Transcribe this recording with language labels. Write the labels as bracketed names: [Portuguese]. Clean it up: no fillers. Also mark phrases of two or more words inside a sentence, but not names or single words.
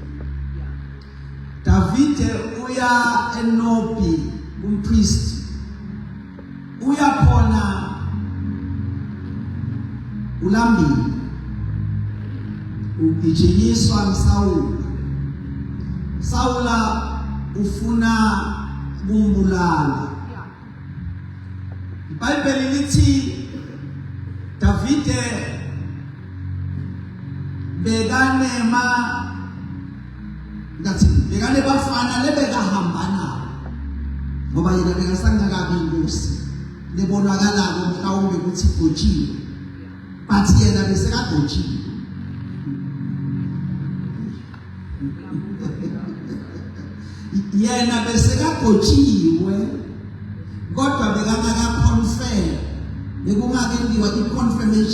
[Zulu] Davide uya eNobi umpristi, uya khona ulambile ugijinyiswa Saula ufuna kumbulala. iBhayibheli lithi Davide bekane bafana lebekahamba nabo, ngoba yena bekasangakabi inkosi lebonakala mhlawumbe ukuthi igojiwe, bathi yena besekagojiwe. Yena besekagojiwe kodwa bekangaka-confirm, bekungakenziwa i-confirmation.